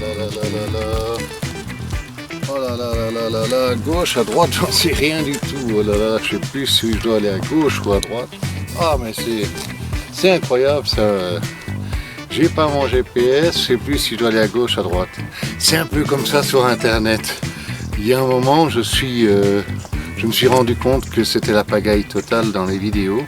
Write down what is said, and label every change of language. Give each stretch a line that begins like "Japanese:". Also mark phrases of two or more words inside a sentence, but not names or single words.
French: là là là. Oh là là là là là là. Gauche, à droite, j'en sais rien du tout. Oh là là, je sais plus si je dois aller à gauche ou à droite. Ah mais c'est incroyable ça. J'ai pas mon GPS, je sais plus si je dois aller à gauche, à droite. C'est un peu comme ça sur internet. Il y a un moment, je me suis rendu compte que c'était la pagaille totale dans les vidéos.